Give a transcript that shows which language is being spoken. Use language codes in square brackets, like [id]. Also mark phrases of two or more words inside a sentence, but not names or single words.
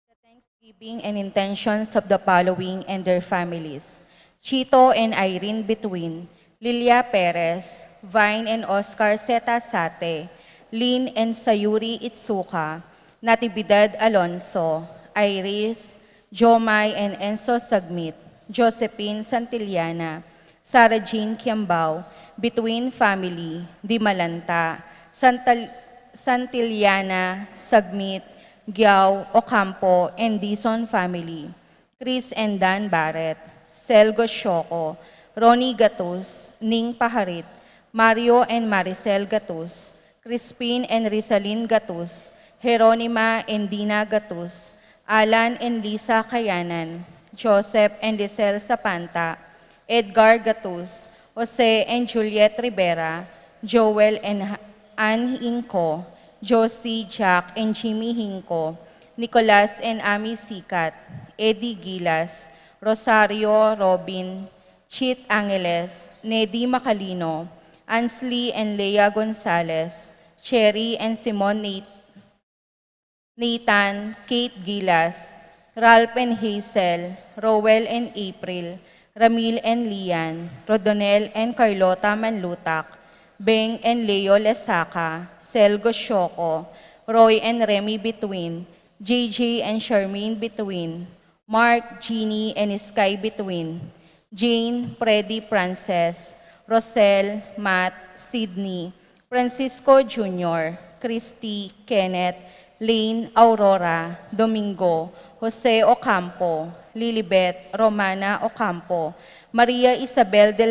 [en] thanksgiving and intentions of the following and their families. Chito and Irene Between, Lilia Perez, Vine and Oscar Zeta Sate, Lynn and Sayuri Itsuka, Natividad Alonso, Iris, Jomai and Enzo Sagmit, Josephine Santillana, Sarah Jean Kiambao, Between Family, Dimalanta, Santillana, Sagmit, Giao, Ocampo, and Dizon family, Chris and Dan Barrett, Selgo Shoko, Ronnie Gatus, Ning Paharit, Mario and Maricel Gatus, Crispin and Rizalin Gatus, Jeronima and Dina Gatus, Alan and Lisa Kayanan, Joseph and Lisel Sapanta, Edgar Gatus, Jose and Juliet Rivera, Joel and Ann Inco, Josie, Jack, and Jimmy Hinco, Nicolas and Ami Sikat, Eddie Gilas, Rosario Robin, Chit Angeles, Nedy Macalino, Ansley and Leia Gonzalez, Cherry and Simon Nathan, Kate Gilas, Ralph and Hazel, Rowell and April, Ramil and Lian, Rodonel and Carlota Manlutak, Beng and Leo Lesaca, Selgo Shoko, Roy and Remy Between, JJ and Charmaine Between, Mark, Jeannie and Sky Between, Jane, Freddy Frances, Rosel, Matt, Sydney, Francisco Jr., Christy, Kenneth, Lane, Aurora, Domingo, Jose Ocampo, Lilibet, Romana Ocampo, Maria Isabel de